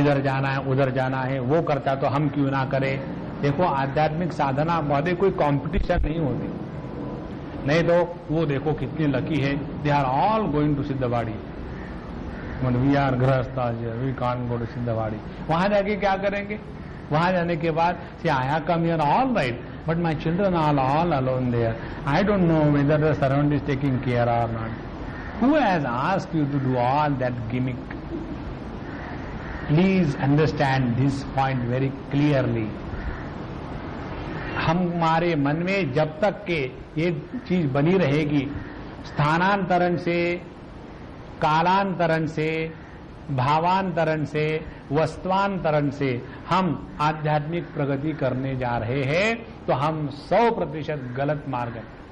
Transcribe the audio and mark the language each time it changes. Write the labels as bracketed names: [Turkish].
[Hindi] इधर जाना है उधर जाना है, वो करता तो हम क्यों ना करें। देखो आध्यात्मिक साधना महोदय कोई कंपटीशन नहीं होती, नहीं तो वो देखो कितनी लकी है, [English] they are all going to Sidhbari, [Hindi] we are गृहस्थ, वी कांट गो टू सिद्धवाड़ी। वहां जाके क्या करेंगे, वहां जाने के बाद से आया [English] Come here all right, but my children are all alone there, I don't know whether the surround is taking care or not. Who has asked you to do all that gimmick? Please understand this point very clearly. [Hindi] हमारे मन में जब तक के ये चीज बनी रहेगी, स्थानांतरण से, कालांतरण से, भावांतरण से, वस्तुआंतरण से हम आध्यात्मिक प्रगति करने जा रहे हैं, तो हम 100% गलत मार्ग है।